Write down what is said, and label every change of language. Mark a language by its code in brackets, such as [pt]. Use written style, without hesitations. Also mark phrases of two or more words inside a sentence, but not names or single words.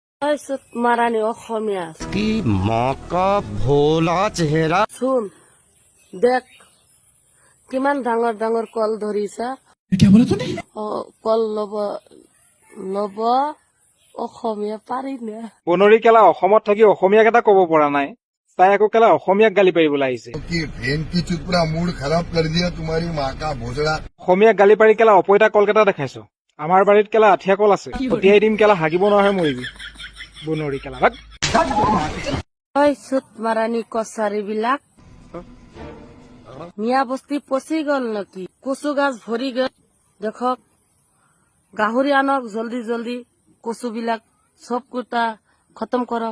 [as] চুত মারানি অসমীয়া [hi] की माँ का भोला चेहरा। [as] শুন দেখ কিমান ডাঙৰ ডাঙৰ কল ধৰিছা কল লব লব অসমীয়া পাৰি নে বনৰী কেলা অসমত থাকি অসমীয়া কেইটা কব পৰা নাই তাই আকৌ কেলা অসমীয়াক গালি পাৰিবলৈ আহিছে [hi] कि बहन की चुत पूरा मूड खराब कर दिया तुम्हारी माँ का भोसड़ा। [as] অসমীয়াক গালি পাৰি কেলা অপইতা কলকেইটা দেখাইছ আমাৰ বাৰীত কেলা আঠিয়া কল আছে পঠিয়াই দিম কেলা হাগিব নহয় মৰিবি বনৰী কেলা ভাগ ঐ চুত মাৰানি কছাৰী বিলাক মিয়া বস্তি পচি গল নেকি কচু গাছ ভৰি গল দেখক গাহৰি আনক জলদি জলদি কচু বিলাক চব কুটা খতম কৰক